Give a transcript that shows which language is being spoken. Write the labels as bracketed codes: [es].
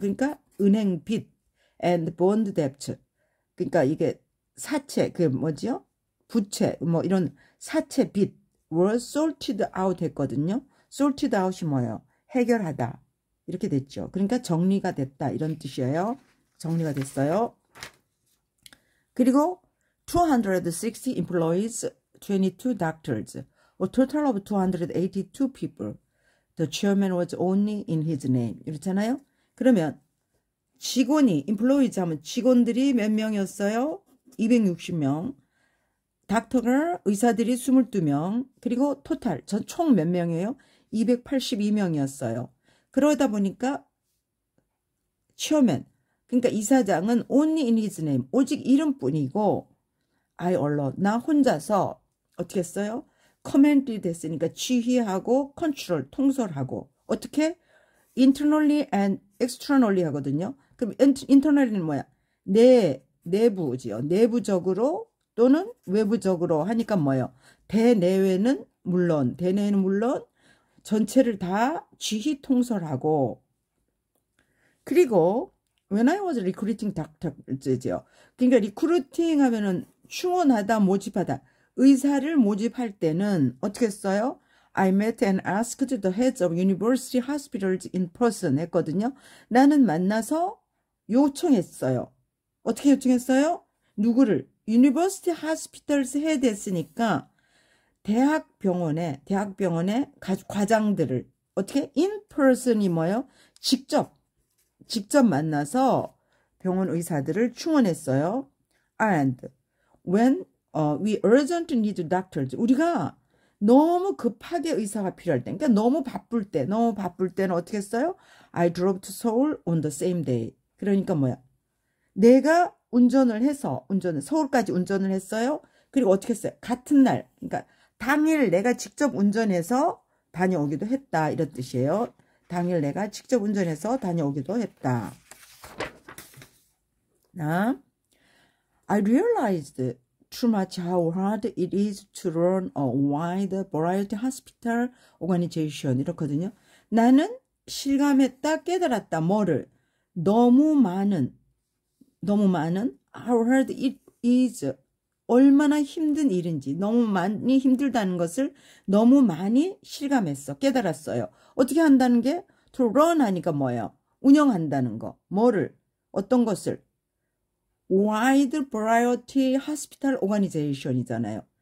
[ko] 그러니까 은행 빚 [en] and bond debt, [ko] 그러니까 이게 사채, 그 뭐지요? 부채, 뭐 이런 사채 빚 [en] were sorted out [ko] 했거든요. [en] sorted out [ko] 이 뭐예요? 해결하다. 이렇게 됐죠. 그러니까 정리가 됐다 이런 뜻이에요. 정리가 됐어요. [en] 그리고 260 employees, 22 doctors, a total of 282 people. The chairman was only in his name. [ko] 이렇잖아요. 그러면 직원이, employees 하면 직원들이 몇 명이었어요? 260명. 닥터가, 의사들이 22명. 그리고 토탈, 총 몇 명이에요? 282명이었어요. 그러다 보니까 chairman, 그러니까 이사장은 [en] only in his name, [ko] 오직 이름뿐이고 [en] I alone, [ko] 나 혼자서 어떻게 했어요? 커맨드 됐으니까 지휘하고 컨트롤, 통솔하고 어떻게? [en] internally and externally [ko] 하거든요. 그럼 internally는 뭐야? 내부지요. 내부적으로 또는 외부적으로 하니까 뭐예요? 대내외는 물론 전체를 다 지휘 통솔하고, 그리고 [en] when I was recruiting doctor [ko] 죠. 그러니까 리크루팅 하면은 충원하다, 모집하다. 의사를 모집할 때는 어떻게 했어요? [en] I met and asked the heads of university hospitals in person [ko] 했거든요. 나는 만나서 요청했어요. 어떻게 요청했어요? 누구를? [en] University hospitals head [ko] 했으니까 대학병원의 과장들을 어떻게? [en] in person [ko] 이 뭐예요? 직접 만나서 병원 의사들을 충원했어요. [en] And when we urgently need doctors, [ko] 우리가 너무 급하게 의사가 필요할 때, 그러니까 너무 바쁠 때는 어떻게 했어요? [en] I drove to Seoul on the same day. [ko] 그러니까 뭐야? 내가 서울까지 운전을 했어요. 그리고 어떻게 했어요? 같은 날, 그러니까 당일 내가 직접 운전해서 다녀오기도 했다. 이런 뜻이에요. 당일 내가 직접 운전해서 다녀오기도 했다. [en] I realized too much how hard it is to run a wide variety hospital organization. [ko] 이렇거든요. 나는 실감했다, 깨달았다. 뭐를? 너무 많은 [en] how hard it is, [ko] 얼마나 힘든 일인지, 너무 많이 힘들다는 것을 너무 많이 실감했어. 깨달았어요. 어떻게 한다는 게? [en] to run [ko] 하니까 뭐예요? 운영한다는 거. 뭐를? 어떤 것을? [en] wide variety hospital organization [ko] 이잖아요.